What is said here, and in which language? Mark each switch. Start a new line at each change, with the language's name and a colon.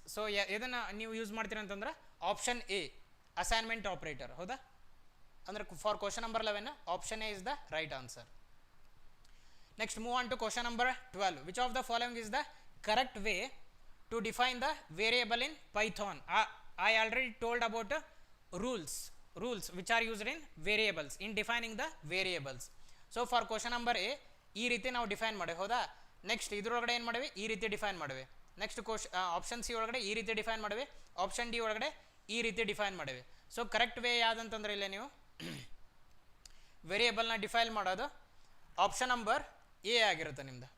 Kannada: So ಇದನ್ನು ನೀವು use ಮಾಡ್ತೀರಿ ಅಂತಂದ್ರೆ ಆಪ್ಷನ್ ಎ ಅಸೈನ್ಮೆಂಟ್ ಆಪ್ರೇಟರ್. ಹೌದಾ? ಅಂದ್ರೆ
English: For question number 11, option A is the right answer. Next move on to question number 12. Which of the following is the correct way to define the variable in Python? I already told about rules which are used in variables, in defining the variables. So for question number A,
Kannada: ಈ ರೀತಿ ನಾವು define ಮಾಡಿವಿ. ಹೌದಾ? Next ಇದ್ರೊಳಗಡೆ ಏನು ಮಾಡಿವಿ, ಈ ರೀತಿ ಡಿಫೈನ್ ಮಾಡಿವಿ. ನೆಕ್ಸ್ಟ್ ಆಪ್ಷನ್ ಸಿ ಒಳಗಡೆ ಈ ರೀತಿ ಡಿಫೈನ್ ಮಾಡಿವಿ. ಆಪ್ಷನ್ ಡಿ ಒಳಗಡೆ ಈ ರೀತಿ ಡಿಫೈನ್ ಮಾಡಿವಿ. ಸೊ ಕರೆಕ್ಟ್ ವೇ ಯಾವುದಂತಂದ್ರೆ ಇಲ್ಲ, ನೀವು ವೇರಿಯೇಬಲ್ನ ಡಿಫೈನ್ ಮಾಡೋದು ಆಪ್ಷನ್ ನಂಬರ್ ಎ ಆಗಿರುತ್ತೆ ನಿಮ್ದು.